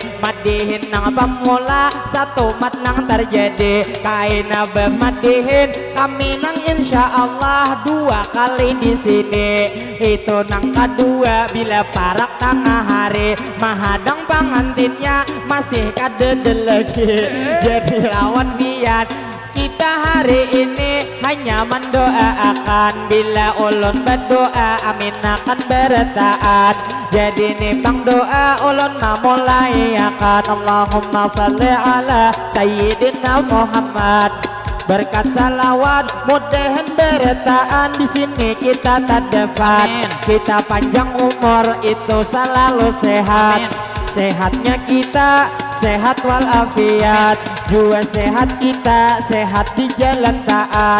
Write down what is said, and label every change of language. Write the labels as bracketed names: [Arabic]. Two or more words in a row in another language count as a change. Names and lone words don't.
[Banjar] madihin nang pemula satu mat nang terjadi kaina bermadihin kami nang [Arabic] إن شاء الله [Banjar] 2 kali di sini itu nang kedua bila parak tengah hari mahadang pangantinnya masih kadede lagi jadi lawan pian kita hari ini hanya mendoakan. Bila ulun berdoa amin akan bertaat. Jadi nih bang doa ulun mulai akan. [Arabic] اللهم صل على سيدنا محمد. [Banjar] Berkat salawat mudahan bertahan di sini kita tak dapat. Kita panjang umur itu selalu sehat. Sehatnya kita sehat walafiat. Jua sehat kita sehat di jalan taat.